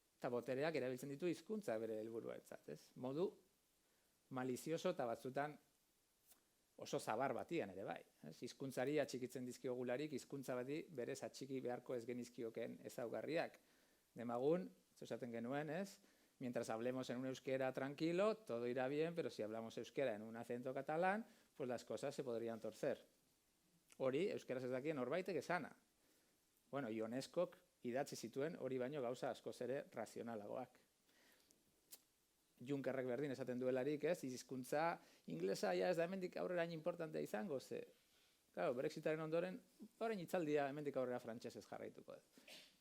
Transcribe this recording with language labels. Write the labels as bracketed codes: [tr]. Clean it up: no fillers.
[eu] Eta botereak erabiltzen ditu hizkuntza bere helburuarentzat, ez? Modu malizioso eta batzutan oso zabar batian ere bai. Hizkuntzari atxikitzen dizkiogularik, hizkuntza bati berez atxiki beharko ez genizkioken ezaugarriak. Demagun, esaten genuen, ez? [es] Mientras hablemos en un euskera tranquilo, todo irá bien, pero si hablamos euskera en un acento catalán, pues las cosas se podrían torcer. [eu] Hori, euskaraz ez dakien norbaitek esana. Ioneskok idatzi zituen hori baino gauza askoz ere razionalagoak. Junckerrek berdin esaten duelarik, ez? Hizkuntza inglesa ez da hemendik aurrera importantea izango, ze. Brexitaren ondoren, orain hitzaldia hemendik aurrera frantsesez jarraituko da.